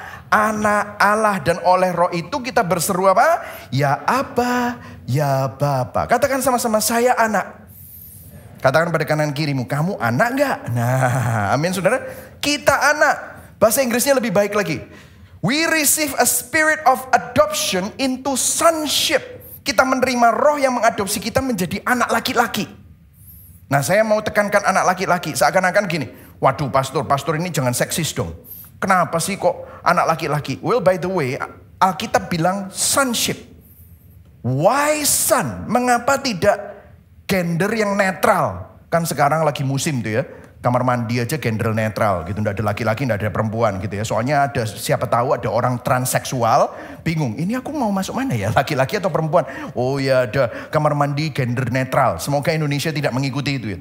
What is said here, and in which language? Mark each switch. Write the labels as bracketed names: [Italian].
[Indonesian] Anak Allah. Dan oleh roh itu kita berseru apa? Ya Aba, ya Bapa. Katakan sama-sama, saya anak. Katakan pada kanan kirimu, kamu anak gak? Nah, amin saudara. Kita anak. Bahasa Inggrisnya lebih baik lagi. [English] We receive a spirit of adoption into sonship. [Indonesian] Kita menerima roh yang mengadopsi kita menjadi anak laki-laki. Nah, saya mau tekankan anak laki-laki. Seakan-akan gini, waduh pastor ini jangan seksis dong. Kenapa sih kok anak laki-laki? [English] Well, by the way, [Indonesian] Alkitab bilang [English] sonship. Why son? [Indonesian] Mengapa tidak gender yang netral? Kan sekarang lagi musim tuh ya. Kamar mandi aja gender netral gitu. Nggak ada laki-laki, nggak ada perempuan gitu ya. Soalnya ada, siapa tahu ada orang transseksual bingung. Ini aku mau masuk mana ya? Laki-laki atau perempuan? Oh ya, ada kamar mandi gender netral. Semoga Indonesia tidak mengikuti itu ya.